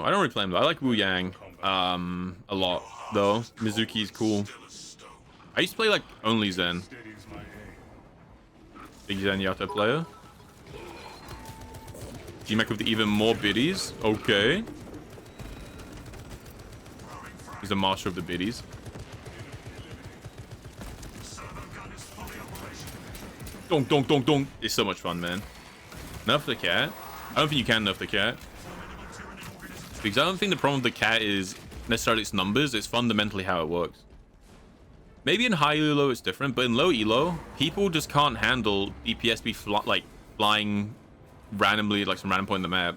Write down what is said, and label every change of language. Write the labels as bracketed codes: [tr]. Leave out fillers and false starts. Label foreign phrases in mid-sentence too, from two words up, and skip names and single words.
[en] I don't really play him though. I like Wu Yang a lot though. Mizuki's cool. I used to play like only Zen. Big Zen Yato player. G-Mac with even more biddies. Okay. He's the master of the biddies. Donk, donk, donk, donk. It's so much fun, man. Nerf the cat? I don't think you can nerf the cat. Because I don't think the problem with the cat is necessarily its numbers. It's fundamentally how it works. Maybe in high elo it's different, but in low elo, people just can't handle DPS be flying randomly, like some random point in the map.